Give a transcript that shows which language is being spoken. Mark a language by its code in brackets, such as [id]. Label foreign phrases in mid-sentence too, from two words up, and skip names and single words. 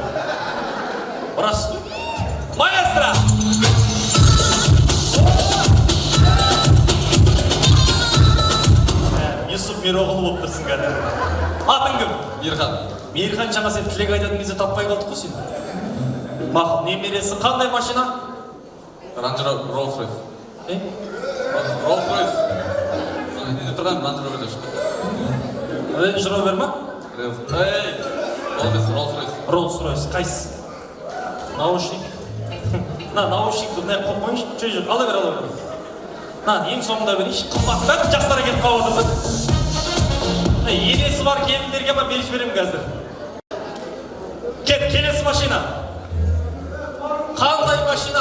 [kk] Рас. Маэстро! Юсуп Мироғұлы болып тұрсың кәді. Атың кім? Мирхан. Мейірхан жаңа сен тілек айтатын кезде таппай қалдық қой сен. Мақым, немересі қандай машина? Rolls-Royce. Rolls-Royce. Не тұрған Range Rover шықты. Range Rover ма? Rolls-Royce. Rolls-Royce. Қайсысы? Наушник. Наушникті не қойып қойыңшы. Чөй жоқ, ала бер. Ең соңында берейші. Қымбат бәрі жастарға кетіп қалып отырды. Енесі бар келіндерге ма беріш беремін қазір. Келесі машина. Қандай машина?